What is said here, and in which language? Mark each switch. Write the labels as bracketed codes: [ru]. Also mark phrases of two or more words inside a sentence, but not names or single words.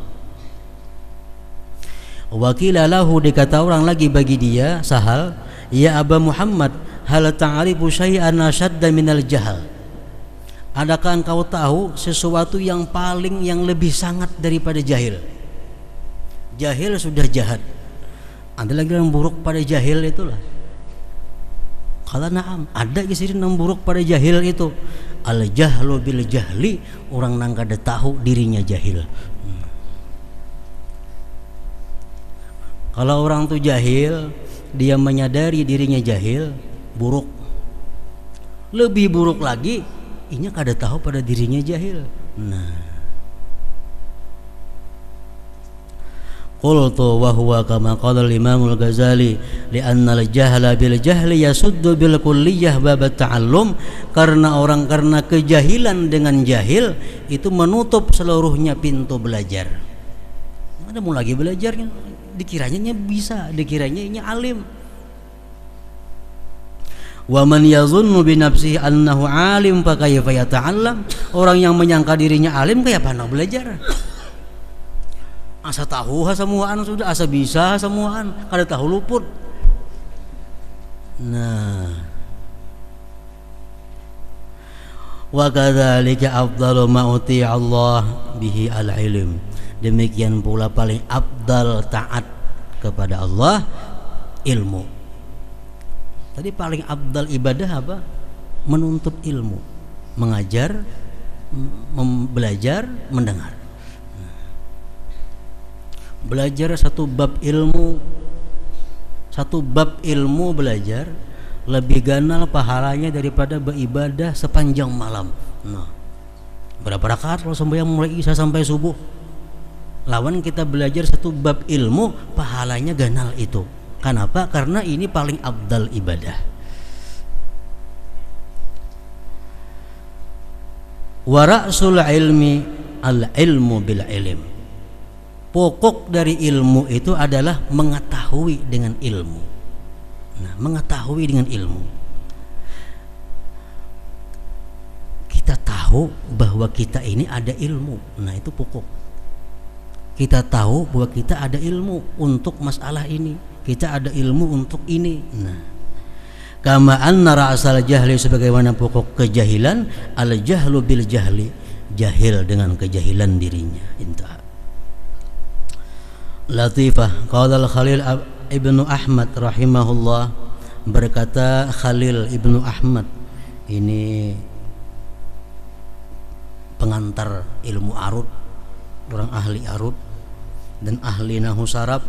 [ar] وقيل له, [bjn] dikata orang lagi bagi dia, Sahal, [ar] يا أبا محمد, هل تعرف شيئا أشد من الجهل, [bjn] adakah engkau tahu sesuatu yang lebih sangat daripada jahil? Jahil sudah jahat, ada lagi yang buruk pada jahil itulah. Kalau na'am, ada kisah yang buruk pada jahil itu, [ar] الجهل بالجهل, [bjn] orang nang kada tahu dirinya jahil. Kalau orang tu jahil, dia menyadari dirinya jahil, buruk. Lebih buruk lagi, inya kada tahu pada dirinya jahil. Nah, [ar] قلت وهو كما قال الإمام الغزالي لأن الجهل بالجهل يسد بالكلية باب التعلم, [bjn] karena kejahilan dengan jahil itu menutup seluruhnya pintu belajar. Ada mau lagi belajar, dikiranya bisa, dikiranya alim. [ar] ومن يظن بنفسه أنه عالم فكيف يتعلم. [bjn] Orang yang menyangka dirinya alim kayak apa nak belajar? Asa tahu semuaan sudah, asa bisa semuaan, kada tahu luput. Nah, [ar] وكذلك أفضل ما أوتي الله به العلم. [bjn] Demikian pula paling afdal taat kepada Allah ilmu. Tadi paling afdal ibadah apa? Menuntut ilmu, mengajar, belajar, mendengar. Belajar satu bab ilmu belajar lebih ganal pahalanya daripada beribadah sepanjang malam. Nah, berapa rakaat kalau sembahyang mulai isya sampai subuh? Lawan kita belajar satu bab ilmu, pahalanya ganal itu. Kenapa? Karena ini paling afdal ibadah. [ar] ورأس العلم العلم بالعلم. [bjn] Pokok dari ilmu itu adalah mengetahui dengan ilmu. Nah, mengetahui dengan ilmu. Kita tahu bahwa kita ini ada ilmu. Nah, itu pokok. Kita tahu bahwa kita ada ilmu untuk masalah ini. Kita ada ilmu untuk ini. Nah, [ar] كما أن رأس الجهل, [bjn] sebagaimana pokok kejahilan, [ar] الجهل بالجهل, [bjn] jahil dengan kejahilan dirinya. Intah. Latifah, [ar] قال الخليل ابن أحمد رحمه الله, [bjn] berkata Khalil Ibnu Ahmad, ini pengantar ilmu arud, orang ahli arud dan ahli nahu sarab.